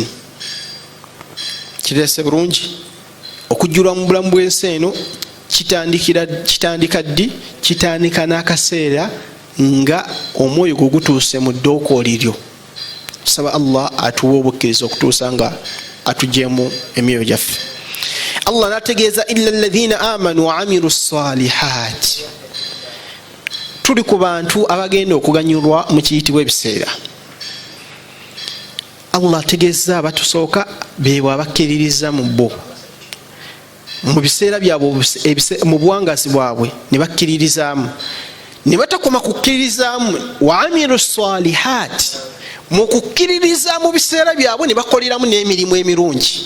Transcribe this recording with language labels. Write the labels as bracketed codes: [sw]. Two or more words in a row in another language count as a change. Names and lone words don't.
[lg] Kireese bulungi okujjulwa mu bulamu bw'ensi eno kitandika ddi? Kitandika n'akaseera nga omwoyo gwe gutuuse mu ddookooli lyo. Tusaba Allah atuwe obukkiriza okutuusa nga atugyemu emyoyo gyaffe. [ar] Allah nategeeza إلا الذين آمنوا وعملوا الصالحات. [lg] Tuli ku bantu abagenda okuganyulwa mu kiyitibwa ebiseera. Allah ategeeza abatusooka beebwe abakkiririza mu bo mu biseera byabwe mu buwangazi bwabwe ne bakkiririzaamu, ne batakoma kukkiririzaamu [ar] وعملوا الصالحات, [lg] mu kukkiririza mu biseera byabwe ne bakoleramu n'emirimu emirungi.